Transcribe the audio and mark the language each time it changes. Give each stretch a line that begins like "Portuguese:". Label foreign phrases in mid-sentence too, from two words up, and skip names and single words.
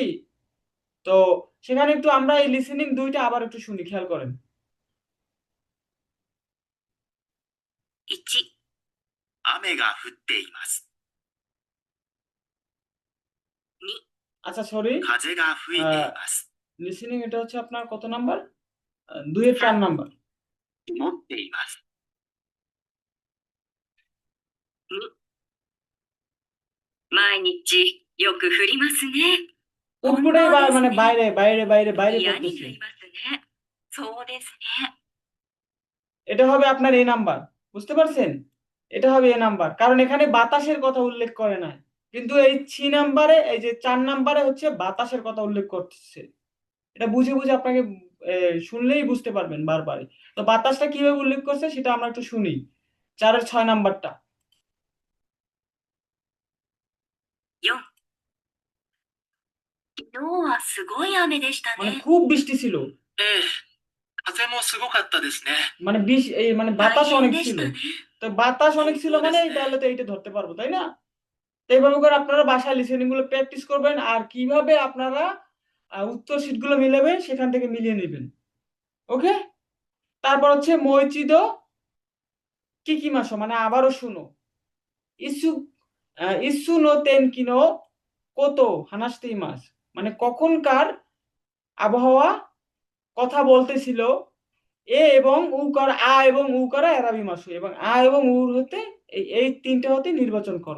Bangla: তো সেখানে একটু আমরা এই লিসেনিং দুইটা আবার একটু শুনি, খেয়াল করেন।
Japanese: 1、雨が降っています。 2、
Bangla: আচ্ছা সরি,
Japanese: 風が吹いています。
Bangla: লিসেনিং এটা হচ্ছে আপনার কত নাম্বার? 2-এর 4 নাম্বার।
Japanese: 持っています。 2、毎日よく降りますね。
Bangla: উটপুটাই মানে বাইরে বাইরে বাইরে বাইরে
Japanese: 嫌に
Bangla: পড়তেছে।
Japanese: なりますね。そうですね。
Bangla: এটা হবে আপনার এ নাম্বার, বুঝতে পারছেন? এটা হবে এ নাম্বার, কারণ এখানে বাতাসের কথা উল্লেখ করে নাই, কিন্তু এই 6 নাম্বারে এই যে 4 নাম্বারে হচ্ছে বাতাসের কথা উল্লেখ করতেছে। এটা বুঝে বুঝে আপনাকে শুনলেই বুঝতে পারবেন বারবার। তো বাতাসটা কিভাবে উল্লেখ করছে সেটা আমরা একটু শুনি 4-এর 6 নাম্বারটা।
Japanese: 4、昨日はすごい雨でした
Bangla: মানে
Japanese: ね。
Bangla: খুব বৃষ্টি ছিল।
Japanese: ええ、 風もすごかったですね。
Bangla: মানে মানে
Japanese: 大
Bangla: বাতাস
Japanese: 変
Bangla: অনেক
Japanese: でし
Bangla: ছিল
Japanese: たね。
Bangla: তো বাতাস অনেক ছিল
Japanese: 本当ですね。
Bangla: তাহলে তো এইটা ধরতে পারবো তাই না? তো এইভাবে করে আপনারা বাসায় লিসেনিং গুলো প্র্যাকটিস করবেন আর কিভাবে আপনারা উত্তর শীট গুলো মিলাবেন সেখান থেকে মিলিয়ে নেবেন। ওকে? তারপর হচ্ছে
Japanese: もう一度聞きましょう
Bangla: মানে আবারও শুনো।
Japanese: いつ いつ の 天気 の こと 話して います
Bangla: মানে কখনকার আবহাওয়া কথা বলতেছিল এবং
Japanese: ウから 選び ます
Bangla: এবং এবং উর হতে এই তিনটে হতে নির্বাচন করো।